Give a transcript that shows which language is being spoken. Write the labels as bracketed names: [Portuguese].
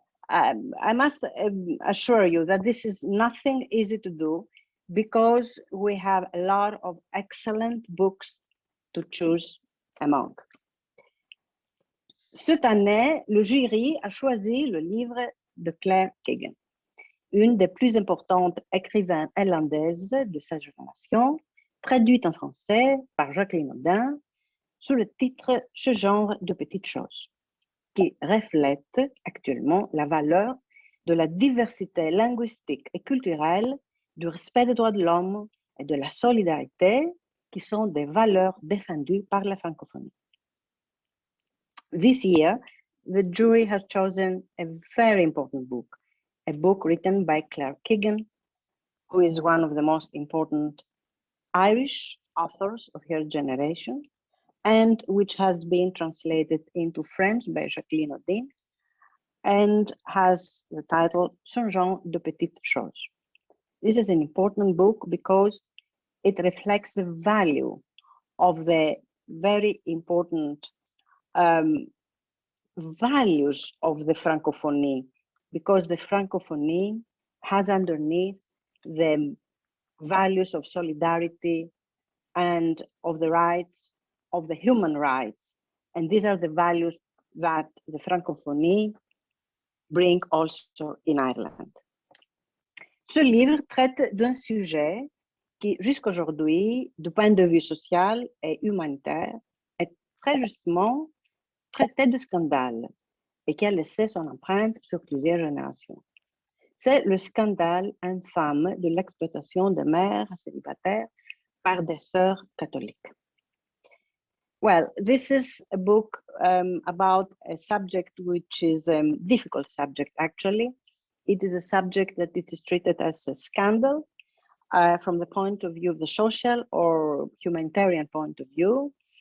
[English] I must assure you that this is nothing easy to do because we have a lot of excellent books to choose among. [French] Cette année, le jury a choisi le livre de Claire Keegan, une des plus importantes écrivaines irlandaises de sa génération, traduite en français par Jacqueline Odin sous le titre « Ce genre de petites choses », qui reflète actuellement la valeur de la diversité linguistique et culturelle, du respect des droits de l'homme et de la solidarité, qui sont des valeurs défendues par la francophonie. [English] This year, the jury has chosen a very important book, a book written by Claire Keegan, who is one of the most important Irish authors of her generation, and which has been translated into French by Jacqueline Odin, and has the title Sont, genre de petites choses. This is an important book because it reflects the value of the very important values of the Francophonie, because the Francophonie has underneath the values of solidarity and of the rights, of the human rights. And these are the values that the Francophonie bring also in Ireland. [French] Ce livre traite d'un sujet qui, jusqu'aujourd'hui, du point de vue social et humanitaire, est très justement traité de scandale et qui a laissé son empreinte sur plusieurs générations. C'est le scandale infâme de l'exploitation des mères célibataires par des sœurs catholiques. [English] Well, this is a book about a subject which is a difficult subject, actually. It is a subject that it is treated as a scandal from the point of view of the social or humanitarian point of view.